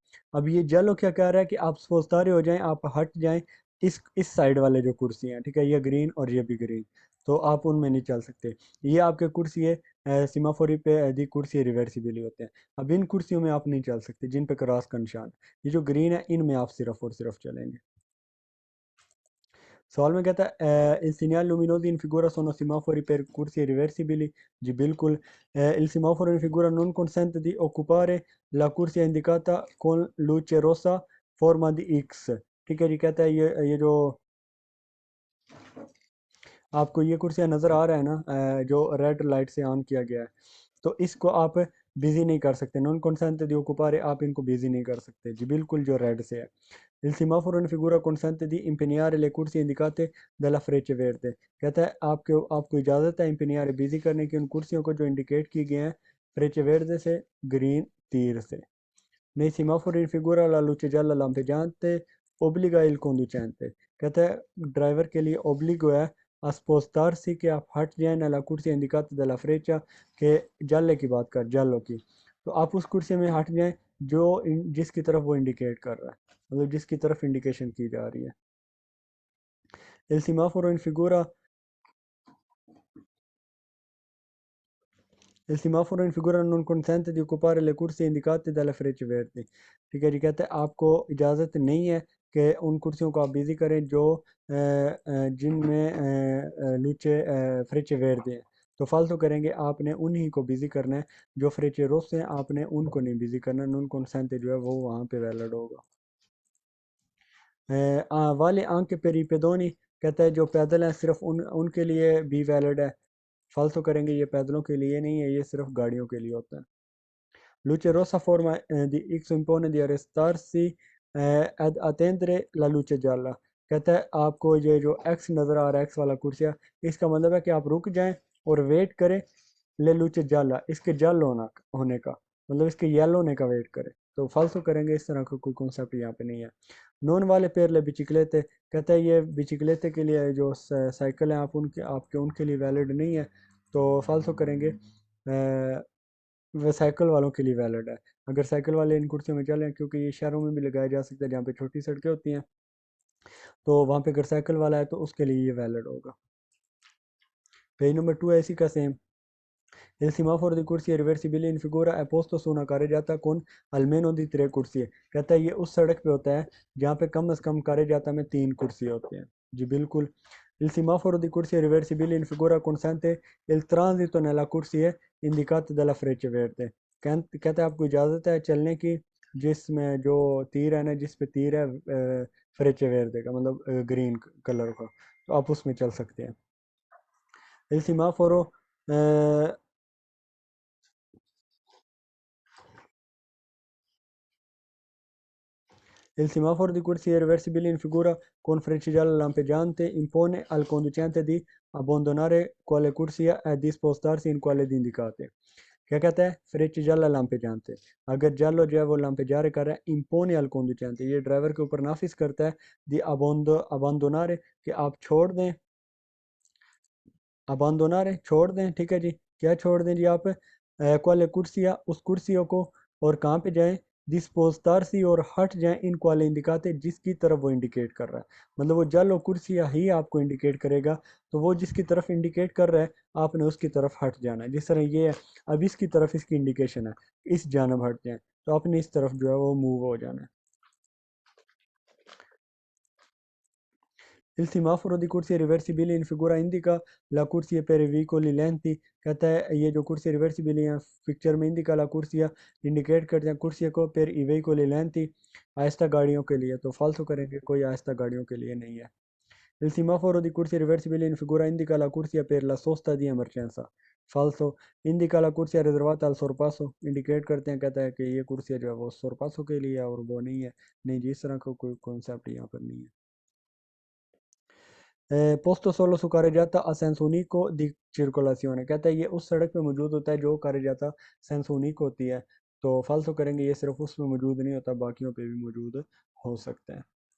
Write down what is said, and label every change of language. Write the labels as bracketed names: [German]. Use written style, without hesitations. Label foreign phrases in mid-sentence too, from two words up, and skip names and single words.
[Hindi] अब ये जालो क्या कह रहा है कि आप सपोज तारे हो जाएं, आप हट जाएं इस साइड वाले जो कुर्सी हैं, ठीक है, ये ग्रीन और ये भी ग्रीन, तो आप उनमें नहीं चल सकते। ये आपके कुर्सी है सीमाफोरी पे दी कुर्सी रिवर्सिबली होते हैं। अब इन कुर्सियों में आप नहीं चल सकते जिन पे क्रॉस का निशान, ये जो ग्रीन है इनमें आप सिर्फ और सिर्फ चलेंगे। सवाल में कहता है [Italian] il segnale luminoso in figura sono semafori per corsie reversibili। [Hindi] जी बिल्कुल, [Italian] il semaforo in figura non consente di occupare la corsia indicata con luce rossa forma di X। [Hindi] ठीक है जी, कहता है ये जो आपको ये कुर्सियाँ नज़र आ रहा है ना, जो रेड लाइट से ऑन किया गया है, तो इसको आप बिजी नहीं कर सकते, [Italian] non consente di occupare [Hindi] आप इनको बिजी नहीं कर सकते जी बिल्कुल, जो रेड से है। [Italian] Il semaforo in figura consente di impegnare le corsie indicate dalla freccia verde। [Hindi] कहता है आपको आपको इजाज़त है impegnare बिजी करने की उन कुर्सियों को जो इंडिकेट की गए हैं [Italian] freccia verde [Hindi] से, ग्रीन तीर से। [Italian] Nei semafori in figura la luce gialla lampeggiante obbliga il conducente। [Hindi] कहता है ड्राइवर के लिए obbligo है [Italian] a spostarsi [Hindi] कि आप हट जाएं [Italian] nella corsia indicata dalla freccia, [Hindi] के जाले की बात कर, जालो की, तो आप उस कुर्सी में हट जाएं जो जिसकी तरफ वो इंडिकेट कर रहा है, मतलब जिसकी तरफ इंडिकेशन की जा रही है। [Italian] Il semaforo in figura Il semaforo in figura non consente di occupare le corsie indicate dalle frecce verdi। [Hindi] ठीक है जी, कहते हैं आपको इजाज़त नहीं है कि उन कुर्सियों को आप बिजी करें जो जिनमें [Italian] luce frecce verdi [Hindi] हैं, तो फालतू करेंगे आपने उन्हीं को बिजी करना है। जो [Italian] frecce rosse [Hindi] हैं आपने उनको नहीं बिजी करना, [Italian] non consente [Hindi] जो है वो वहाँ पे वैलिड होगा। वाले आंख पे रिपेदोनी, कहता है जो पैदल हैं सिर्फ उनके लिए भी वैलिड है। फालतू करेंगे, ये पैदलों के लिए नहीं है, ये सिर्फ गाड़ियों के लिए होता है। [Italian] Luce rossa forma di X impone di arrestarsi ad attendere la luce gialla। [Hindi] कहता है आपको ये जो X नज़र आ रहा है, X वाला कुर्सिया, इसका मतलब है कि आप रुक जाएं और वेट करें [Italian] le luce gialla, [Hindi] इसके जल होने का, मतलब इसके येलो होने का वेट करें। तो फालतू करेंगे, इस तरह का कोई कॉन्सेप्ट यहाँ पे नहीं है। [Italian] non vale per le biciclette, [Hindi] कहता है ये बिचिकलेते के लिए जो साइकिल है आप उनके आपके उनके लिए वैलिड नहीं है, तो फालतू करेंगे। वह साइकिल वालों के लिए वैलिड है। अगर साइकिल वाले इन कुर्सियों में चलें, क्योंकि ये शहरों में भी लगाया जा सकता है जहाँ पे छोटी सड़कें होती हैं, तो वहाँ पे अगर साइकिल वाला है तो उसके लिए ये वैलिड होगा। पेज नंबर 2 है इसी का सेम। [Italian] Il semaforo di corsia reversibile in figura è posto su una carreggiata con almeno di 3 corsie। [Hindi] कहता है ये उस सड़क पे होता है जहाँ पे कम से कम carreggiata में 3 कुर्सी होते हैं। जी बिल्कुल। [Italian] Il semaforo di corsia reversibile in figura consente il transito nella corsia indicata dalla freccia verde। [Hindi] कहता है आपको इजाज़त है चलने की जिसमें जो तीर है ना, जिस पे तीर है [Italian] frecce verde [Hindi] का, मतलब ग्रीन कलर का, तो आप उसमें चल सकते हैं। [Italian] Il semaforo eh, Il semaforo di corsia reversibile in figura con frecce gialle lampeggiante impone al conducente di abbandonare quale corsia e di spostarsi in quelle indicate। [Hindi] क्या कहता है? [Italian] frecce gialle lampeggiante, [Hindi] अगर जालो जो है वो लाम्पेजारे कर रहा है, [Italian] impone al conducente, [Hindi] ये ड्राइवर के ऊपर नाफिज करता है [Italian] di abbandonare, [Hindi] कि आप छोड़ दें, अबांदोनारे छोड़ दें, ठीक है जी, क्या छोड़ दें जी आप, [Italian] quale corsia [Hindi] उस कुर्सियों को और कहाँ पे जाएं, dispostarsi और हट जाएं [Italian] in quale indicate [Hindi] जिसकी तरफ वो इंडिकेट कर रहा है। मतलब वो जल और कुर्सिया ही आपको इंडिकेट करेगा, तो वो जिसकी तरफ इंडिकेट कर रहा है आपने उसकी तरफ हट जाना है। जिस तरह ये है, अब इसकी तरफ इसकी इंडिकेशन है, इस जानब हट जाए, तो आपने इस तरफ जो है वो मूव हो जाना है। [Italian] Il semaforo di corsia reversibile in figura indica la corsia per i veicoli lenti। [Hindi] कहता है ये जो कुर्सी रिवर्सिबल है पिक्चर में [Italian] indica la corsia [Hindi] इंडिकेट करते हैं कुर्सिया को [Italian] per i veicoli lenti [Hindi] आहिस्ता गाड़ियों के लिए, तो फालतू करेंगे, कोई आहिस्ता गाड़ियों के लिए नहीं है। [Italian] Il semaforo di corsia reversibile in figura indica la corsia per la sosta di emergenza। फाल्सो, indica la corsia riservata al sorpasso, [Hindi] इंडिकेट करते हैं, कहता है कि ये कुर्सिया जो है वो सोरपासो के लिए है और वो नहीं है। नहीं जी, इस तरह का कोई कॉन्सेप्ट यहाँ पर नहीं है। [Italian] posto solo su carreggiata a senso unico di circolazione। [Hindi] कहता है ये उस सड़क पे मौजूद होता है जो [Italian] carreggiata senso unico [Hindi] होती है, तो फाल्सो करेंगे, ये सिर्फ उसमें मौजूद नहीं होता, बाकियों पे भी मौजूद हो सकता है।